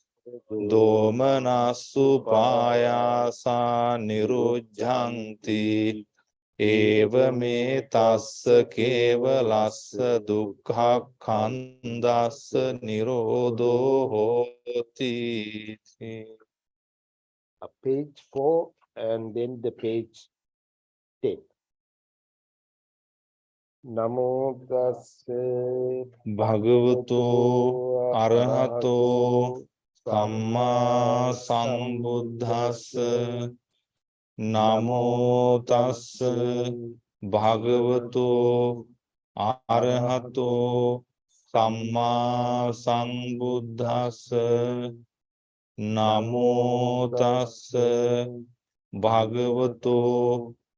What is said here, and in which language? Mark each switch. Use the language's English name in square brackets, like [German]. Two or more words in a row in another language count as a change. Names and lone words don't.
[Pali] Domanasu Payasa Nirujjanti Eva me tassa kevalassa dukkha khandassa nirodho hoti. [English] Page 4 and then the page 10. [Pali] Namo Tassa Bhagavato Arahato Samma Sambuddhassa Namo Tassa Bhagavato Arahato Samma Sambuddhassa Namo Tassa Bhagavato